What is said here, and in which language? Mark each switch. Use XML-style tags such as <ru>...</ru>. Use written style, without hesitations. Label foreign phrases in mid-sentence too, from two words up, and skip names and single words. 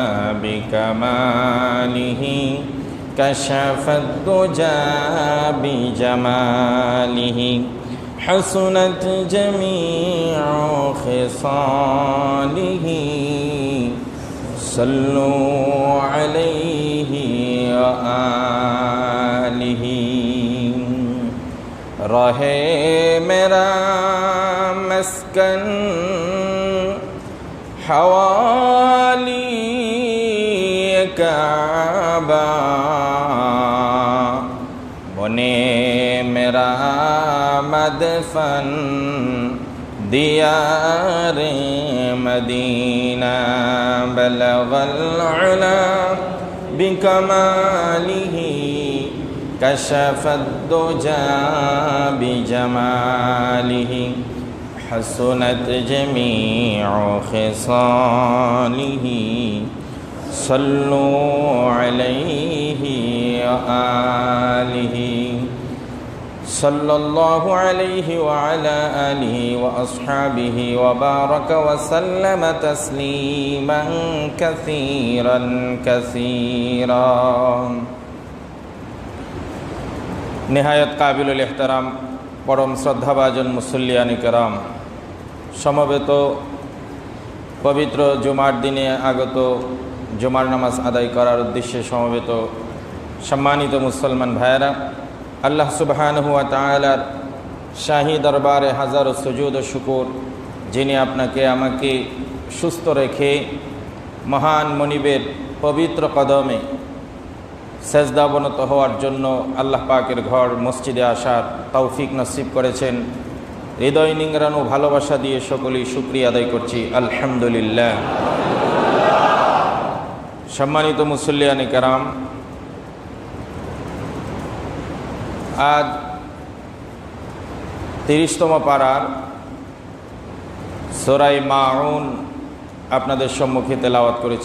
<ar>بكماله كشف الدجى بجماله حسنت جميع خصاله صلوا عليه وآله</ar> <ur>رہے میرا مسکن حوالی کعبہ بنے میرا مدفن دیار مدینہ</ur> <ar>بلغ العلى بكماله كشف الدجى بجماله حسنت جميع خصاله صلوا عليه وآله صلى الله عليه وعلى آله وأصحابه وبارك وسلم تسليما كثيرا كثيرا.</ar> <bn>নিহায়েত কাবিলুল ইহতেরাম পরম শ্রদ্ধাভাজন মুসল্লিয়ান কেরাম সমবেত পবিত্র জুমার দিনে আগত জুমার নামাজ আদায় করার উদ্দেশ্যে সমবেত সম্মানিত মুসলমান ভাইরা আল্লাহ সুবহানাহু ওয়া তায়ালার শাহী দরবারে হাজারো সুজুদ ও শুকুর যিনি আপনাকে আমাকে সুস্থ রেখে মহান মিম্বরের পবিত্র কদমে सेजदाबনত हওয়ার জন্য আল্লাহ পাকের ঘর মসজিদে আসার তৌফিক নসিব করেছেন। হৃদয় নিংড়ানো ভালোবাসা দিয়ে সকলেই শুকরিয়া আদায় করছি আলহামদুলিল্লাহ। সম্মানিত মুসল্লিয়ানে কেরাম, আজ 30তম পারার সূরা মাউন আপনাদের সম্মুখে তেলাওয়াত করেছি।</bn>